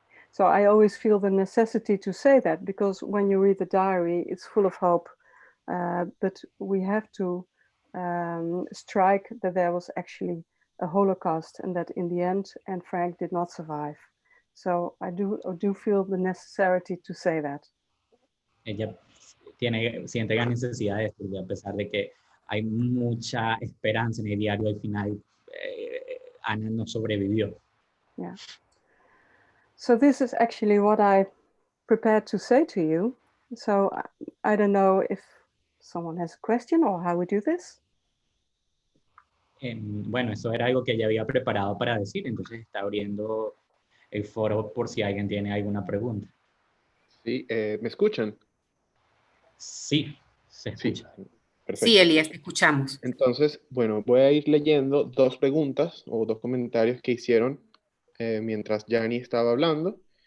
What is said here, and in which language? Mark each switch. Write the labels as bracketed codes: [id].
[en] So I always feel the necessity to say that because when you read the diary, it's full of hope. But we have to strike that there was actually a Holocaust and that in the end, Anne Frank did not survive. So I do feel the necessity to say that. [es] Ella siente la necesidad de esto, a pesar de que hay mucha esperanza en el diario, al final Ana no sobrevivió. [en] Yeah. So this is actually what I prepared to say to you. So I don't know if someone has a question or how we do this. [es] Bueno, eso era algo que ella había preparado para decir, entonces está abriendo el foro por si alguien tiene alguna pregunta. Sí, ¿me escuchan? Sí, se escucha. Sí, perfecto. Sí, Elías, te escuchamos. Entonces, bueno, voy a ir leyendo dos preguntas o dos comentarios que hicieron mientras Janny estaba hablando.